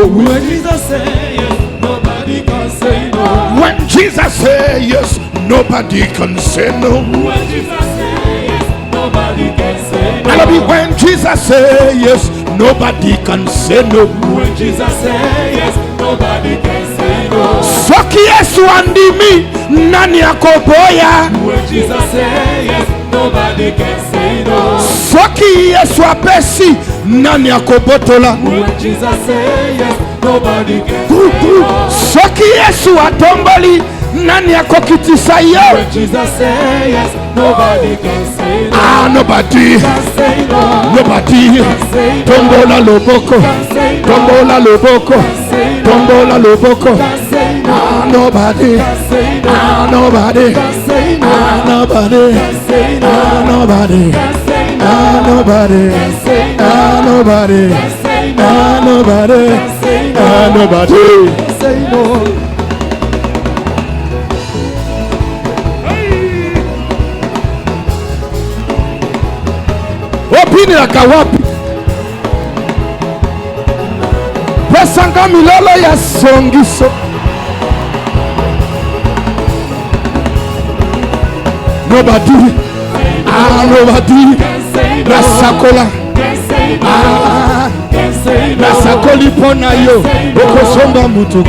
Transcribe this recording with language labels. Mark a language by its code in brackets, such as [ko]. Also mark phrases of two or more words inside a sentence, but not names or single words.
[en] When Jesus say yes, nobody can say no. When Jesus say yes, nobody can say no. When Jesus say yes, nobody can say no. When Jesus say yes, nobody can say no. When Jesus say yes, nobody can say no. [ln] Soki Yesu andimi nani akoboya. [en] When Jesus say yes, nobody can say no. [ln] Soki Yesu apesi nani akobotola. [en] When Jesus say yes, nobody can say no. [ln] Soki Yesu atomboli nani akokitisa yo. [en] When Jesus say yes, nobody can say no. Nobody Can say no. Nobody Say no. [ln] Tombola loboko [en] Say no. [ln] Tombola loboko [en] Say no. [ln] Tombola loboko [en] Say no. Nobody Say no. Nobody Say no. Nobody Say no. Nobody Say no. Nobody Say no. Nobody Say no. Nobody Say no. Nobody Say no. [ln] Opini la kawapi Pesanga milolo ya songiso. [en] Nobody nobody [ln] Nasakola Nasakoli pona yo okosomba mutuka.